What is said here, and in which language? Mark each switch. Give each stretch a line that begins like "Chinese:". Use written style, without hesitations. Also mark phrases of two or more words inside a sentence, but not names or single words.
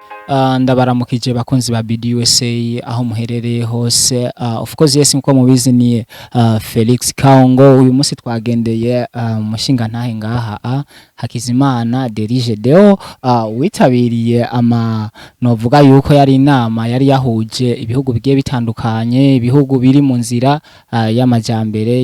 Rundi: ndabaramukije bakunzi ba BWOTERIMBERE aho muherereye hose.
English: Of course yes
Rundi: nko mubizi ni Felix Kaongo. Uyu munsi twagendeye umushinga ntahe ngaha Hakizimana GEDEON witabiriye novuga yuko yari inama yari yahuje ibihugu bigiye bitandukanye, ibihugu biri mu nzira y'amajambere.